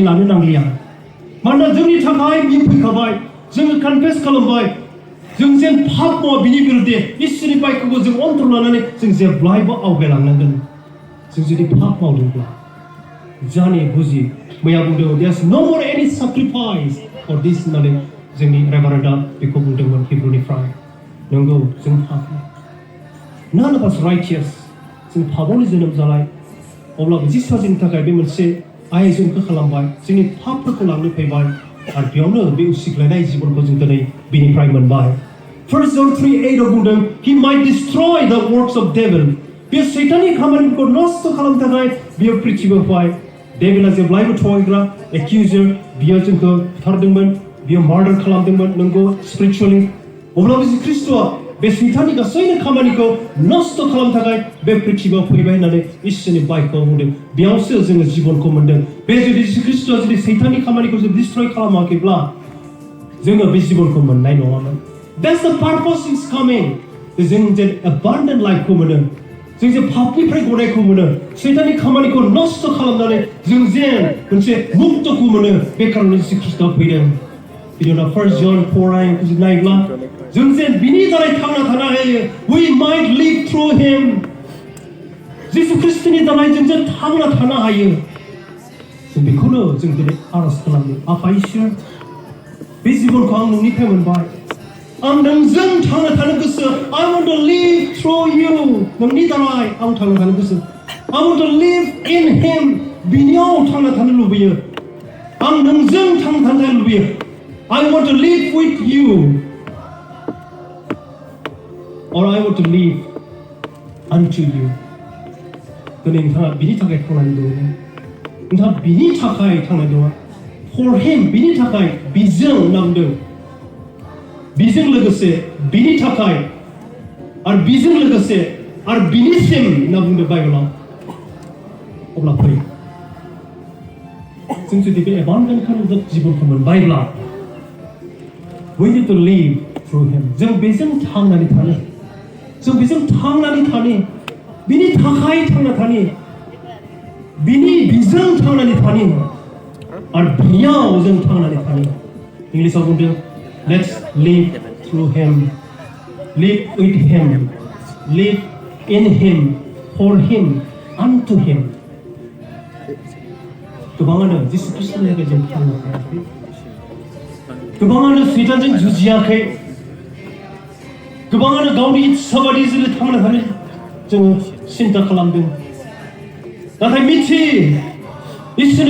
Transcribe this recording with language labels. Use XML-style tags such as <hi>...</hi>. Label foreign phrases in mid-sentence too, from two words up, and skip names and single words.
<brx>लानो नांलिया मानोना जोंनि थाखाय बियो फैखाबाय जोङो कनफेस खालामबाय जों जेन पाप मावा बिनि बिरुद्धे इसोरनि बायखौबो जों अन्तर लानानै जों जेब्लायबो आवगायलांनांगोन जों जुदि पाप मावदोंब्ला जानि बुजि मैया बुंदों</brx> <en>there's no more any sacrifice for this</en> <brx>होननानै जोंनि रेभारेन्डआ बेखौ बुंदोंमोन हिब्रुनिफ्राय नंगौ जों पापी</brx> <en>none of us righteous</en> <brx>जों पापावनो जोनोम जानाय अब्लाबो जिसुआ जोंनि थाखाय बे मोनसे आयजनखौ खालामबाय जोंनि पापफोरखौ लांनो फैबाय आरो बेयावनो बे उसिग्लायनाय जिबनखौ जों दिनै बेनिफ्राय मोनबाय 1 John 3:8 आव बुंदों</brx> <en>he might destroy the works of devil</en> <brx>बे सैताननि खामानिखौ नष्ट खालामनो थाखाय बियो पृथ्बीयाव फैबाय डेभिला जेब्लायबो थगायग्रा एक्यूजर बियो जोंखौ बुथारदोंमोन बियो मार्डार खालामदोंमोन नंगौ स्पिरिचुअली अब्लाबो ख्रिस्ट'आ बे सैताननि गासैनो खामानिखौ नष्ट खालामनो थाखाय बे पृथ्बीयाव फैबाय होननानै इसोरनि बाइकआव बुंदों बेयावसो जोङो जिबनखौ मोनदों बे जुदि ख्रिस्ट'आ जुदि सैताननि खामानिखौ जुदि डिस्ट्रय खालामाखैब्ला जोङो बे जिबनखौ मोननाय नङामोन</brx> <en>that's the purpose is coming</en> <brx>जों जे</brx> <en>abundant life-</en> <brx>खौ मोनो जों जे पापनिफ्राय गनायखौ मोनो सैताननि खामानिखौ नष्ट खालामनानै जों जे मोनसे मुक्तखौ मोनो बे खारनै ख्रिस्ट'आ फैदों बिनि उनाव 1 John 4:9 नायब्ला जों जे बिनि दारै थांना थानो हायो</brx> <en>we might live through him</en> <brx>जिसु ख्रिस्टनि दारै जों जे थांना थानो हायो जों बेखौनो जों दिनै आरज खालामो आफा इसोर बे जिबनखौ आं नोंनिफ्राय मोनबाय आं नोंजों थांना थानो गोसो</brx> <en>I want to live through you</en> <brx>नोंनि दारै आं थांना थानो गोसो</brx> <en>I want to live in him</en> <brx>बिनियाव थांना थानो लुबैयो आं नोंजों थांना थानो लुबैयो</brx> <en>I want to live with you or I want to live unto you</en> <brx>दिनै नोंथाङा बिनि थाखाय थांनानै दङ नोंथाङा बिनि थाखाय थांनानै दङ</brx> <en>for him</en> <brx>बिनि थाखाय बिजों नामदों बिजों लोगोसे बिनि थाखाय आरो बिजों लोगोसे आरो बिनिसिम होनना बुंदों बाइबेलाव अब्ला फै जों जुदि बे एबान्डेन्ट जिबनखौ मोनबायब्ला</brx> <en>we need to live through him</en> <brx>जों बेजों थांनानै थानो जों बेजों थांनानै थानो बिनि थाखाय थांना थानो बिनि बिजों थांनानै थानो आरो बिनियाव जों थांनानै थानो इंलिसाव बुंदों</brx> <en>let's live through him live with him live in him for him unto him</en> <brx>गोबाङानो जिसु ख्रिस्टनि थाखाय जों थांना थायाखै गोबाङानो सैतानजों जुजियाखै गोबाङानो गावनि इच्छा बायदि जोङो थांनो हानाय जोङो सिन्था खालामदों नाथाय मिथि इसोरनि</brx>